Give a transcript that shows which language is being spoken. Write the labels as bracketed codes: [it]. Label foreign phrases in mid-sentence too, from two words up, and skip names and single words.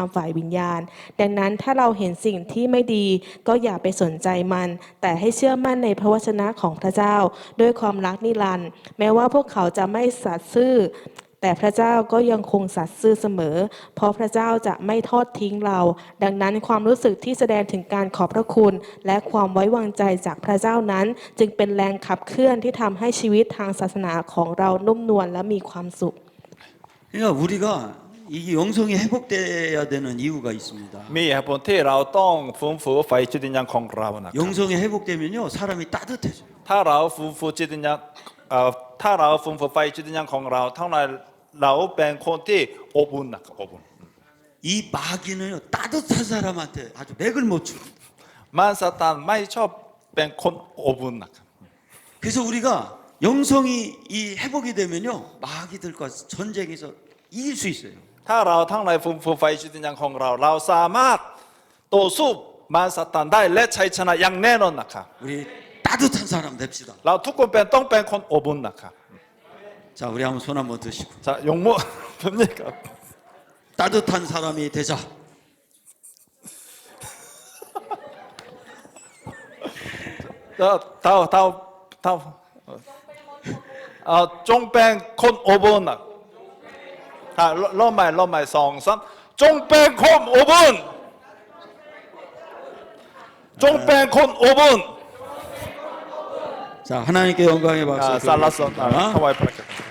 [th] ฝ่ายวิญญาณ ดังนั้นถ้าเราเห็นสิ่งที่ไม่ดี ก็อย่าไปสนใจมัน แต่ให้เชื่อมั่นในพระวจนะของพระเจ้า ด้วยความรักนิรันดร์แม้ว่าพวกเขาจะไม่สัตย์ซื่อ แต่พระเจ้าก็ยังคงสัตย์ซื่อเสมอ เพราะพระเจ้าจะไม่ทอดทิ้งเรา ดังนั้นความรู้สึกที่แสดงถึงการขอบพระคุณ และความไว้วางใจจากพระเจ้านั้น จึงเป็นแรงขับเคลื่อนที่ทำให้ชีวิตทางศาสนาของเรานุ่มนวลและมีความสุข [ko] 그러니까 우리가 이게 영성이 회복돼야 되는 이유가 있습니다. [th] มีเหตุผลที่เราต้องฟื้นฟูไฟจิตวิญญาณของเรานะครับ [ko] 영성이 회복되면요 사람이 따뜻해져요. [th] ถ้าเราฟื้นฟูจิตวิญญาณถ้าเราฟื้นฟูไฟจิตวิญญาณของเราเท่านั้นเราเป็นคนที่อบอุ่นนะครับอบอุ่น [ko] 이 마귀는요 따뜻한 사람한테 아주 맥을 못 쳐. [th] มารซาตานไม่ชอบเป็นคนอบอุ่นนะครับ [ko] 그래서 우리가 영성이 이 회복이 되면요 마귀들과 전쟁에서 이길 수 있어요. [th] ถ้าเราทั้งหลายฟื้นฟูไฟจิตวิญญาณของเราเราสามารถต่อสู้มารซาตานได้และชัยชนะอย่างแน่นอนนะครับ [ko] 우리 따뜻한 사람 됩시다. [th] เราทุกคนต้องเป็นคนอบอุ่นนะครับ [ko] 자 우리 한번 손 한번 드시고 [th] จะยกมือ แบบนี้ครับ [ko] 따뜻한 사람이 되자. [th] จงเป็นคนอบอุ่นนะรอบใหม่สองสามจงเป็นคนอบอุ่นจงเป็นคนอบอุ่น [ko] 자 하나님께 영광의 박수. [th] สรรเสริญถวายพระเกียรติ